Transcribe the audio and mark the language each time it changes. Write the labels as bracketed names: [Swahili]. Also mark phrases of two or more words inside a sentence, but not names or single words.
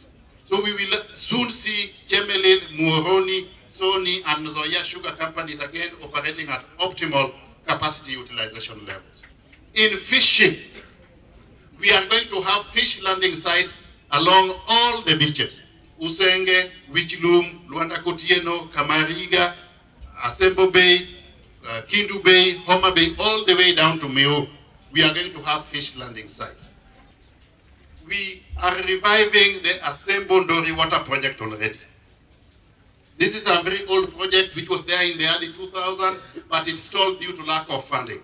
[English] So we will soon see Chemelil, Muhoroni, Sony, and Zoya sugar companies again operating at optimal capacity utilization levels. In fishing, we are going to have fish landing sites along all the beaches. Usenge, Wichilum, Luanda Kotieno, Kamariga, Asembo Bay, Kindu Bay, Homa Bay, all the way down to Meo. We are going to have fish landing sites. We are reviving the Asembo Ndori water project already. This is a very old project which was there in the early 2000s, but it stalled due to lack of funding.